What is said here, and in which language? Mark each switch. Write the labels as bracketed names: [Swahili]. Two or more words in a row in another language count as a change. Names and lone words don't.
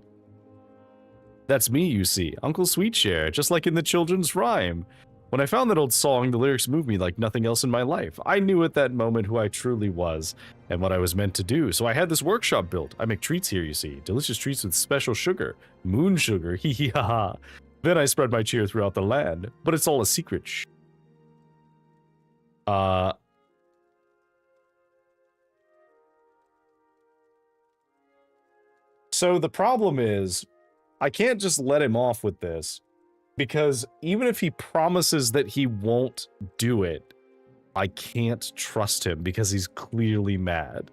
[English] That's me, you see, Uncle Sweetshare, just like in the children's rhyme. When I found that old song, the lyrics moved me like nothing else in my life. I knew at that moment who I truly was, and what I was meant to do, so I had this workshop built. I make treats here, you see, delicious treats with special sugar. Moon sugar, hee hee ha ha. Then I spread my cheer throughout the land, but it's all a secret. So the problem is, I can't just let him off with this, because even if he promises that he won't do it, I can't trust him because he's clearly mad.